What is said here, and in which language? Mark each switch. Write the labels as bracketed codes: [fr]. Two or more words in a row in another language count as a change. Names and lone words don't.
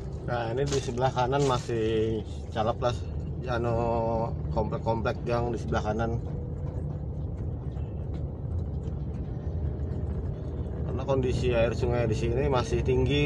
[bjn] Nah ini di sebelah kanan masih calap lah, anu komplek-komplek gang di sebelah kanan. [id] Karena kondisi air sungai di sini masih tinggi.